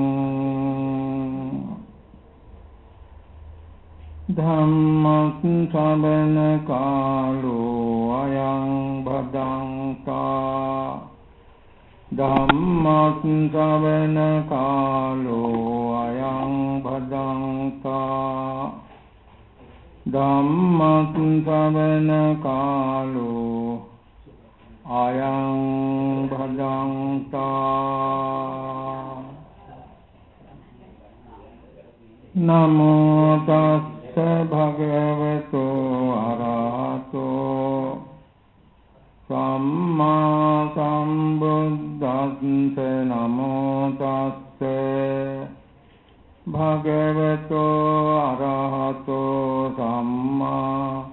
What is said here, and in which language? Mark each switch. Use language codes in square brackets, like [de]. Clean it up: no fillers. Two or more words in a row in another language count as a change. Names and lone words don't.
[pi] ධම්මං ශ්‍රවණ කාලෝ අයං භදංතා ධම්මං ශ්‍රවණ කාලෝ අයං භදංතා ධම්මං ශ්‍රවණ කාලෝ අයං භදංතා නමෝ තස්ස භගවතු අරහතෝ සම්මා සම්බුද්දස්ස නමෝ තස්ස භගවතු අරහතෝ සම්මා